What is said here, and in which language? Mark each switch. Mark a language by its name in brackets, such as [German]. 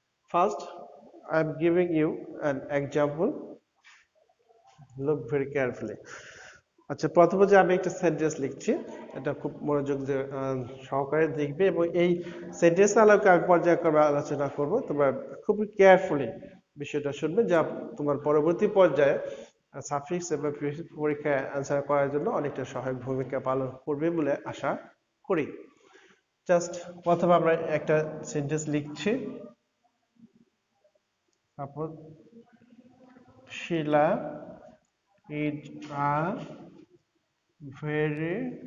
[English] First, I am giving you an example. Look very carefully. [Bangla] আচ্ছা, প্রথমে যে আমি একটা সেন্টেন্স লিখছি, এটা খুব মনোযোগ সহকারে দেখবে এবং এই সেন্টেন্স আলোকে আমি পর্যায়ক্রমে আলোচনা করব। তোমরা খুবই কেয়ারফুলি বিষয়টা শুনবে, যা তোমার পরবর্তী পর্যায়ে সাফিক্স এবং প্রিফিক্স পরীক্ষায় অ্যান্সার করার জন্য অনেকটা সহায়ক ভূমিকা পালন করবে বলে আশা করি। জাস্ট প্রথমে আমরা একটা সেন্টেন্স লিখছি। [English] suppose Sheela is a very